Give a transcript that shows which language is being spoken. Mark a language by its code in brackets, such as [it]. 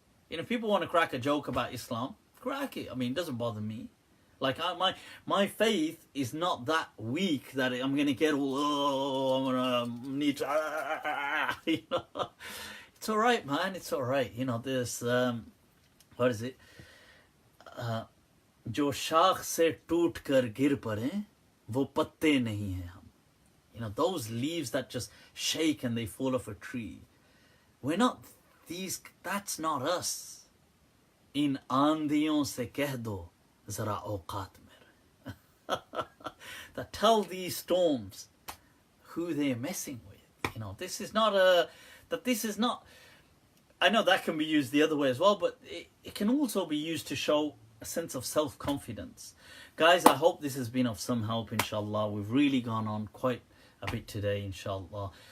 [en] You know, if people want to crack a joke about Islam, crack it. I mean, it doesn't bother me. Like, my faith is not that weak that I'm going to get all, I'm going to need to, you know. It's all right, man. It's all right. You know, there's, what is it? [hi] जो शाख से टूट कर गिर पड़े वो पत्ते नहीं हैं हम. [en] You know, those leaves that just shake and they fall off a tree, we're not these. That's not us. [hi] इन आंधियों से कह दो जरा औकात मेरे. [en] That tell these storms who they're messing with. You know, this is not this is not, I know that can be used the other way as well, but it can also be used to show a sense of self-confidence. Guys, I hope this has been of some help, inshallah. We've really gone on quite a bit today, inshallah.